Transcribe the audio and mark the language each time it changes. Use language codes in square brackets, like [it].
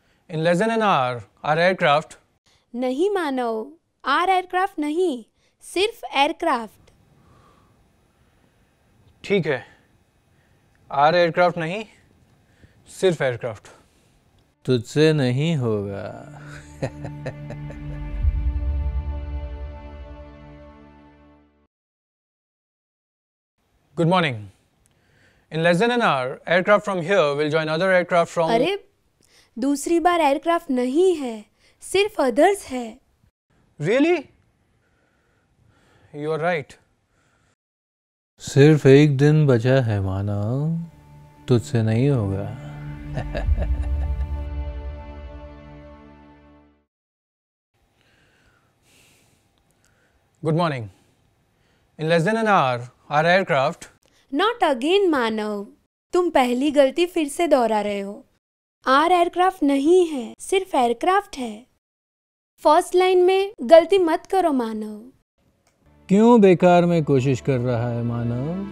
[en] In less than an hour, our aircraft. [hi] नहीं मानव, are aircraft नहीं, सिर्फ एयरक्राफ्ट। ठीक है, आर एयरक्राफ्ट नहीं, सिर्फ एयरक्राफ्ट। तुझसे नहीं होगा। [en] Good morning. In less than an hour, aircraft from here will join other aircraft from. [hi] अरे दूसरी बार एयरक्राफ्ट नहीं है, सिर्फ अदर्स है। [en] Really? You are right. [hi] सिर्फ एक दिन बचा है मानव, तुझसे नहीं होगा। [en] Good morning. In less than an hour, our aircraft. Not again [hi] मानव, तुम पहली गलती फिर से दोहरा रहे हो। आर एयरक्राफ्ट नहीं है, सिर्फ एयरक्राफ्ट है। फर्स्ट लाइन में गलती मत करो मानव। क्यों बेकार में कोशिश कर रहा है मानव?